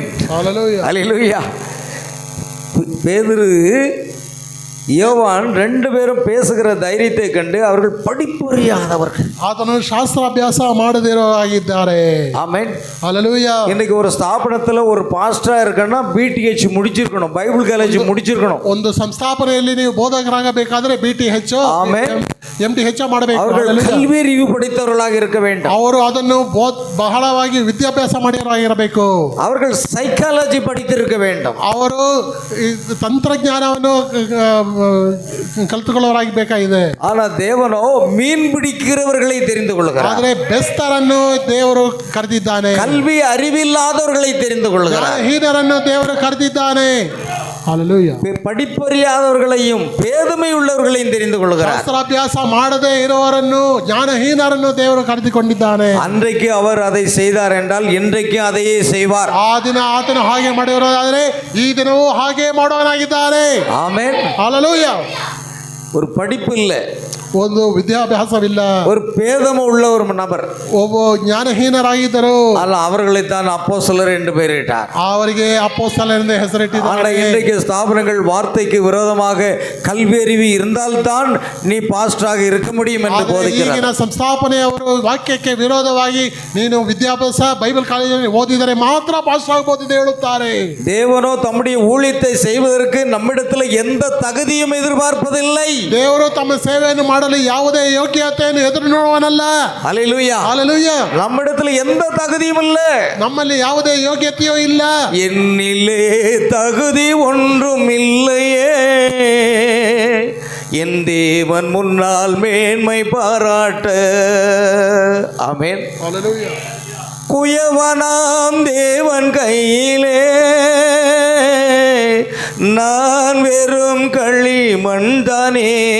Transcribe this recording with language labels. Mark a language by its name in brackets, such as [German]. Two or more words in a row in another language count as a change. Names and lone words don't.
[Tamil] ஹல்லேலூயா. அல்லேலூயா. பேதுரு யோவான் 2 பேரும் பேசுகிற தைரியத்தை கண்டு அவர்கள் படிப்பறியாதவர்கள், [Kannada] ಆತನು ಶಾಸ್ತ್ರಾಭ್ಯಾಸ ಮಾಡದಿರೋ ಆಗಿದ್ದಾರೆ. [Tamil] ஆமென். ஹல்லேலூயா. இன்னைக்கு ஒரு ஸ்தாபனத்துல ஒரு பாஸ்டரா இருக்கணும்னா BTH முடிச்சிருக்கணும், [English] Bible college [Tamil] முடிச்சிருக்கணும். [Kannada] ಒಂದು ಸಂಸ್ಥಾಪನೆಯಲ್ಲಿ ನೀವು ಬೋಧಕರಾಗಬೇಕಾದ್ರೆ BTH [Tamil] ஆமென் [Kannada] MTH ಮಾಡಬೇಕು. [Tamil] அவர்கள் கல்வியறிவு படித்தவர்களாக இருக்க வேண்டும். [Kannada] ಅವರು ಅದನ್ನು ಬಹಳವಾಗಿ ವಿದ್ಯಾಭ್ಯಾಸ ಮಾಡಿರಬೇಕು. [Tamil] அவர்கள் சைக்காலஜி படித்திருக்க வேண்டும். [Kannada] ಅವರು ತಂತ್ರಜ್ಞಾನವನ್ನು ಕಲಿತುಕೊಳ್ಳೋರಾಗಬೇಕಾಗಿದೆ. [Tamil] ஆனா தேவனோ மீன் பிடிக்கிறவர்களை தெரிந்து கொள்கிறார். [Kannada] ಆದರೆ ಬೆಸ್ತರನ್ನು ದೇವರು ಕರೆದಿದ್ದಾನೆ. [Tamil] கல்வி அறிவில்லாதவர்களை தெரிந்து கொள்கிறார். [Kannada] ಹೀನರನ್ನು ದೇವರು ಕರೆದಿದ್ದಾನೆ. [Tamil] ஹல்லேலூயா. படிப்பறியாதவர்களையும் பேதமை உள்ளவர்களையும் தெரிந்து கொள்கிறார். [Kannada] ಶಾಸ್ತ್ರಾಭ್ಯಾಸ ಮಾಡದೇ ಇರುವವರನ್ನು, ಜ್ಞಾನಹೀನರನ್ನು ದೇವರು ಕರೆದುಕೊಂಡಿದ್ದಾನೆ. [Tamil] அன்றைக்கு அவர் அதை செய்தார் என்றால் இன்றைக்கு அதையே செய்வார். [Kannada] ಆ ದಿನ ಆತನು ಹಾಗೆ ಮಾಡಿರೋದಾದರೆ ಈ ದಿನವೂ ಹಾಗೆ ಮಾಡೋನಾಗಿದ್ದಾನೆ. [Tamil] ஆமென். ஹல்லேலூயா. ஒரு படிப்பு இல்லை, [Kannada] ಒಂದು ವಿದ್ಯಾಭ್ಯಾಸವಿಲ್ಲ, [Tamil] ஒரு பேதமை உள்ள ஒரு நபர், [Kannada] ಒಬ್ಬ ಜ್ಞಾನಹೀನರಾಗಿದ್ದರು. [Tamil] ஆனால் அவர்களை தான் அப்போஸ்தலர் என்று பெயரிட்டார். [Kannada] ಅವರಿಗೆ ಅಪೊಸ್ತಲರೆಂದು ಹೆಸರಿಟ್ಟಿದ್ದಾರೆ. [Tamil] ஆனால் இன்றைக்கு ஸ்தாபனங்கள் வார்த்தைக்கு விரோதமாக கல்வி அறிவு இருந்தால்தான் நீ பாஸ்டராக இருக்க முடியும் என்று போதிக்கிறார். [Kannada] ಈಗಿನ ಸಂಸ್ಥಾಪನೆಯವರು ವಾಕ್ಯಕ್ಕೆ ವಿರೋಧವಾಗಿ ನೀನು ವಿದ್ಯಾಭ್ಯಾಸ ಬೈಬಲ್ ಕಾಲೇಜಲ್ಲಿ ಓದಿದರೆ ಮಾತ್ರ ಪಾಸ್ಟರ್ ಆಗಬಹುದು ಎಂದು ಹೇಳುತ್ತಾರೆ. [Tamil] தேவனோ தம்முடைய ஊழியத்தை செய்வதற்கு நம்மிடத்தில் எந்த தகுதியும் எதிர்பார்ப்பதில்லை. [Kannada] ದೇವರು ತಮ್ಮ ಸೇವೆಯನ್ನು ಮಾಡಲು ಯಾವುದೇ ಯೋಗ್ಯತೆಯನ್ನು ಎದುರು ನೋಡುವನಲ್ಲ. [Tamil] அல்லேலூயா. ஹல்லேலூயா. நம்மிடத்தில் எந்த தகுதியும் இல்லை, [Kannada] ನಮ್ಮಲ್ಲಿ ಯಾವುದೇ ಯೋಗ್ಯತೆಯೂ ಇಲ್ಲ. [Tamil] என்னிலே தகுதி ஒன்றும் இல்லையே, என் தேவன் முன்னால் மேன்மை பாராட்ட. ஆமென். ஹல்லேலூயா. குயவனாம் தேவன் கையிலே நான் வெறும் களிமண்தானே,